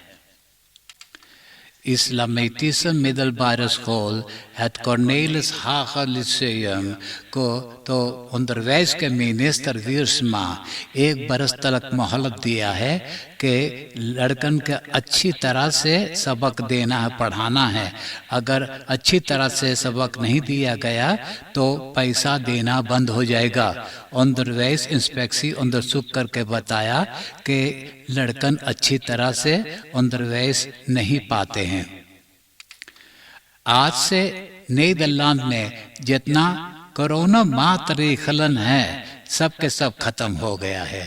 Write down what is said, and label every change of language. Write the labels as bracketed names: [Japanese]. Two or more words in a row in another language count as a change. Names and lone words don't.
[Dutch] Islamitische middelbare school het [Caribbean Hindustani] Cornelis Haga Lyceum को तो onderwijs के मिनिस्टर वीरस्मा 1 बरस तक मोहलत दिया है कि लड़कन के अच्छी तरह से सबक देना है, पढ़ाना है। अगर अच्छी तरह से सबक नहीं दिया गया तो पैसा देना बंद हो जाएगा। onderwijs इंस्पेक्सी onderzoek करके बताया कि लड़कन अच्छी तरह से onderwijs नहीं पाते हैं। आज से नीदरलैंड में जितना कोरोना मातृखलन है सब के सब खत्म हो गया है।